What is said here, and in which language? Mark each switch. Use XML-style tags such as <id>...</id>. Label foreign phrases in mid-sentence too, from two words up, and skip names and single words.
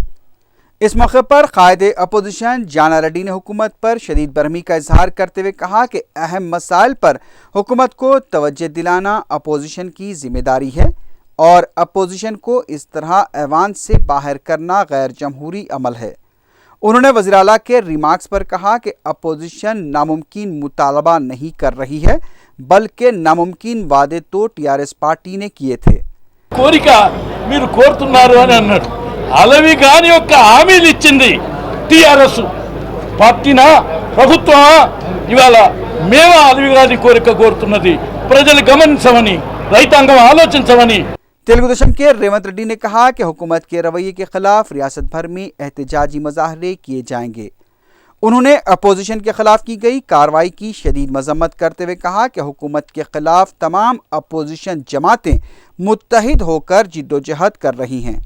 <ur>اس موقع پر قائد اپوزیشن جانا ریڈی نے حکومت پر شدید برہمی کا اظہار کرتے ہوئے کہا کہ اہم مسائل پر حکومت کو توجہ دلانا اپوزیشن کی ذمہ داری ہے اور اپوزیشن کو اس طرح ایوان سے باہر کرنا غیر جمہوری عمل ہے۔ انہوں نے وزیر اعلیٰ کے ریمارکس پر کہا کہ اپوزیشن ناممکن مطالبہ نہیں کر رہی ہے بلکہ ناممکن وعدے تو ٹیఆర్ఎస్ పార్టీ نے کیے تھے۔</ur> <te>కోరిక మీరు కోరుతున్నారు అని అన్నాడు। అలవి గాని యొక్క హామీలు ఇచ్చింది టిఆర్ఎస్ పార్టీనా ప్రభుత్వమా? ఇవాళ మేము అలవి గాని కోరిక కోరుతున్నది ప్రజలు గమనించమని, రైతాంగం ఆలోచించమని।</te> <ur>تیلگو دیشم کے ریونت ریڈی نے کہا کہ حکومت کے رویے کے خلاف ریاست بھر میں احتجاجی مظاہرے کیے جائیں گے۔ انہوں نے اپوزیشن کے خلاف کی گئی کارروائی کی شدید مذمت کرتے ہوئے کہا کہ حکومت کے خلاف تمام اپوزیشن جماعتیں متحد ہو کر جدوجہد کر رہی ہیں۔</ur>